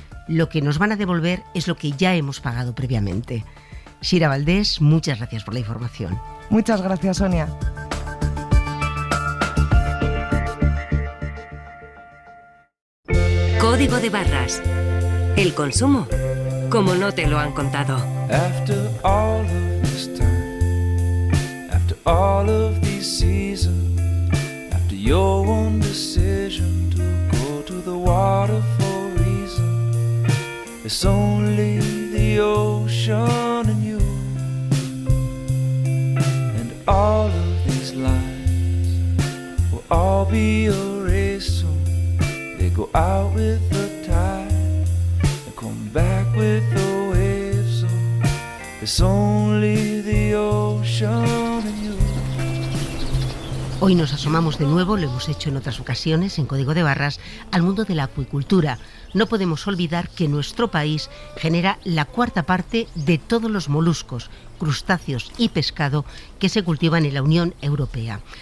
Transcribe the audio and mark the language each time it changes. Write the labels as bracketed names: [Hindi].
[Spanish] Lo que nos van a devolver es lo que ya hemos pagado previamente. Sira Valdés, muchas gracias por la información. Muchas gracias, Sonia. Código de barras. El consumo, como no te lo han contado. [English] After all of this time, after all of these seasons, after your one decision to go to the water for a reason, it's only the ocean and you, and all of these lines will all be erased, so they go out with the tide. Back with the waves, so it's only the ocean and you. [Spanish] Hoy nos asomamos de nuevo, lo hemos hecho en otras ocasiones en Código de Barras, al mundo de la acuicultura. No podemos olvidar que nuestro país genera la 1/4 parte de todos los moluscos, crustáceos y pescado que se cultivan en la Unión Europea.